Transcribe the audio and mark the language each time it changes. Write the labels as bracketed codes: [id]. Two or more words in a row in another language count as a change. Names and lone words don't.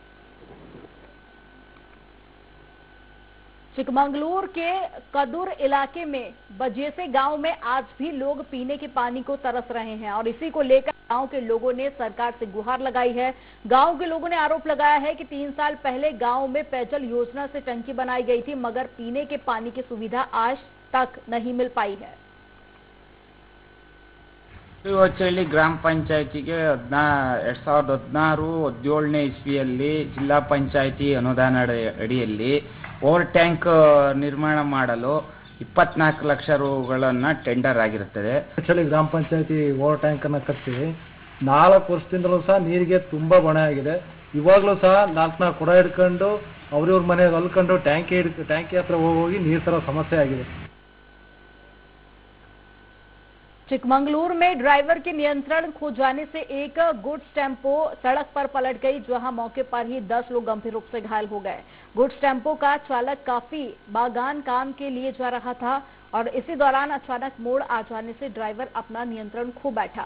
[hi] चिकमंगलूर के कदुर इलाके में बजेसे गांव में आज भी लोग पीने के पानी को तरस रहे हैं और इसी को लेकर गांव के लोगों ने सरकार से गुहार लगाई है। गांव के लोगों ने आरोप लगाया है कि 3 साल पहले गांव में पेयजल योजना से टंकी बनाई गई थी, मगर पीने के पानी की सुविधा आज तक नहीं मिल पाई है। [kn] ಇವತ್ತು ಗ್ರಾಮ ಪಂಚಾಯತಿಗೆ 2016-17ನೇ ಇಸ್ವಿಯಲ್ಲಿ ಜಿಲ್ಲಾ ಪಂಚಾಯತಿ ಅನುದಾನ ಅಡಿಯಲ್ಲಿ [en] over tank [kn] ನಿರ್ಮಾಣ ಮಾಡಲು 24 ಲಕ್ಷ ರೂಗಳನ್ನು ಟೆಂಡರ್ ಆಗಿರುತ್ತದೆ. ಆಕ್ಚುಲಿ ಗ್ರಾಮ ಪಂಚಾಯತಿ [en] over tank [kn] ಅನ್ನು ಕಟ್ಟಿ 4 ವರ್ಷದಿಂದಲೂ ಸಹ ನೀರಿಗೆ ತುಂಬಾ ಬಣೆ ಆಗಿದೆ. ಇವಾಗಲೂ ಸಹ 4 ಕೊಡ ಹಿಡ್ಕೊಂಡು ಅವ್ರವ್ರ ಮನೆಗೆ ಅಲ್ಕೊಂಡು ಟ್ಯಾಂಕಿ ಹತ್ರ ಹೋಗಿ ನೀರು ತರೋ ಸಮಸ್ಯೆ ಆಗಿದೆ. [hi] चिकमंगलूर में ड्राइवर के नियंत्रण खो जाने से एक [en] goods tempo [hi] सड़क पर पलट गई, जहां मौके पर ही 10 लोग गंभीर रूप से घायल हो गए। [en] goods tempo [hi] का चालक काफी बागान काम के लिए जा रहा था और इसी दौरान अचानक मोड़ आ जाने से ड्राइवर अपना नियंत्रण खो बैठा।